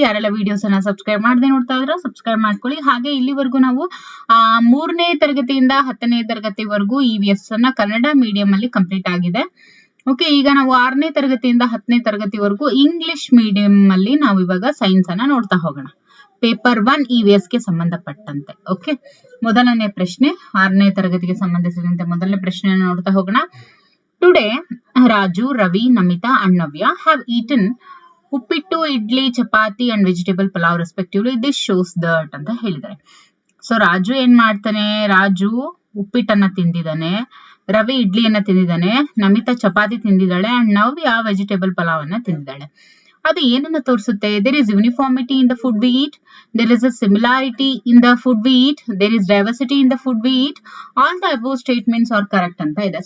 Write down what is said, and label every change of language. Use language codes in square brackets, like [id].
[kn] ಯಾರೆಲ್ಲ ವಿಡಿಯೋಸ್ ಅನ್ನ ಸಬ್ಸ್ಕ್ರೈಬ್ ಮಾಡದೆ ನೋಡ್ತಾ ಇದ್ರೋ ಸಬ್ಸ್ಕ್ರೈಬ್ ಮಾಡ್ಕೊಳ್ಳಿ. ಹಾಗೆ ಇಲ್ಲಿವರೆಗೂ ನಾವು 3ನೇ ತರಗತಿಯಿಂದ 10ನೇ ತರಗತಿವರೆಗೂ EVS ಅನ್ನ ಕನ್ನಡ ಮೀಡಿಯಂ ಅಲ್ಲಿ ಕಂಪ್ಲೀಟ್ ಆಗಿದೆ. ಓಕೆ, ಈಗ ನಾವು 6ನೇ ತರಗತಿಯಿಂದ 10ನೇ ತರಗತಿವರೆಗೂ ಇಂಗ್ಲಿಷ್ ಮೀಡಿಯಂ ಅಲ್ಲಿ ನಾವು ಇವಾಗ ಸೈನ್ಸ್ ಅನ್ನ ನೋಡ್ತಾ ಹೋಗೋಣ. ಪೇಪರ್ 1 EVS ಗೆ ಸಂಬಂಧಪಟ್ಟಂತೆ. ಓಕೆ, ಮೊದಲನೇ ಪ್ರಶ್ನೆ 6ನೇ ತರಗತಿಗೆ ಸಂಬಂಧಿಸಿದಂತೆ ಮೊದಲನೇ ಪ್ರಶ್ನೆಯನ್ನು ನೋಡ್ತಾ ಹೋಗೋಣ. [en] Today, Raju, Ravi, Namita and Navya have eaten uppittu, idli, chapati and vegetable pulao respectively. This shows that [kn] ಅಂತ ಹೇಳಿದ್ದಾರೆ. ಸೊ ರಾಜು ಏನ್ ಮಾಡ್ತಾನೆ? Raju ಉಪ್ಪಿಟ್ಟನ್ನ ತಿಂದಿದ್ದಾನೆ, Ravi ಇಡ್ಲಿಯನ್ನ ತಿಂದಿದ್ದಾನೆ, Namita chapati ತಿಂದಿದ್ದಾಳೆ and Navya vegetable pulao ಅನ್ನ ತಿಂದಿದ್ದಾಳೆ. ಅದು ಏನನ್ನ ತೋರಿಸುತ್ತೆ? [en] there is uniformity in the food we eat, there is a similarity in the food we eat, there is diversity in the food we eat, all the above statements are correct [kn] ಅಂತ ಇದೆ.